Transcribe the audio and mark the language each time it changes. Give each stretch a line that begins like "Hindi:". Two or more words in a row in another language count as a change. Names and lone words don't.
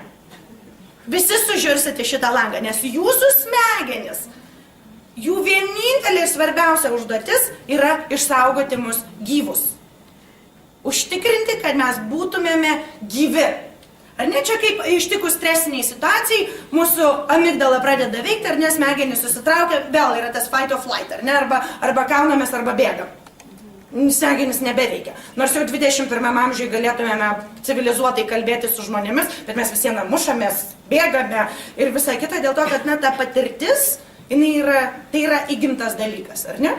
Lithuanian: Visi sužiūrsite šitą langą, nes jūsų smegenis, jų vienintelė ir svarbiausia užduotis yra išsaugoti mus gyvus. Užtikrinti, kad mes būtumėme gyvi. Ar ne, čia kaip ištikus stresiniai situacijai, mūsų amigdala pradeda veikti, ar ne, smegenys susitraukia, vėl yra tas
English: fight or flight,
Lithuanian: ar ne, arba kaunamės, arba bėgam. Smegenys nebeveikia. Nors jau 21 amžiuje galėtumėme civilizuotai kalbėti su žmonėmis, bet mes visieną mušamės, bėgame ir visą kitą, dėl to, kad na, ta patirtis, tai yra įgimtas dalykas, ar ne?